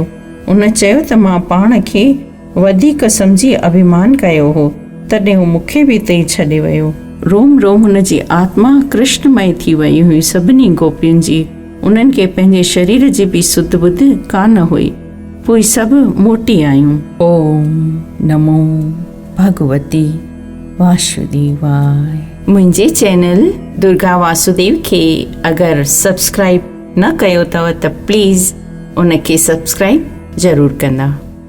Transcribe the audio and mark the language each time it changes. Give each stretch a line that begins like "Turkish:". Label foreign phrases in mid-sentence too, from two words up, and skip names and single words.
Sindhi: उन चयो त मां पाण खे वधीक सम्झी अभिमान कयो हो, तॾहिं हू मूंखे बि हिते ई छॾे वियो। रोम रोम हुन जी आत्मा कृष्णमय थी वई हुई सभिनी गोपियुनि जी। उन्हनि खे पंहिंजे शरीर जी बि सुध बुध कान हुई। पोइ सभु मोटी आयूं।
Sanskrit: ओम नमो भगवती वासुदेवाय।
Sindhi: मुंहिंजे चैनल दुर्गा वासुदेव खे अगरि सब्सक्राइब न कयो अथव त प्लीज़ उनखे सब्सक्राइब ज़रूरु कंदा।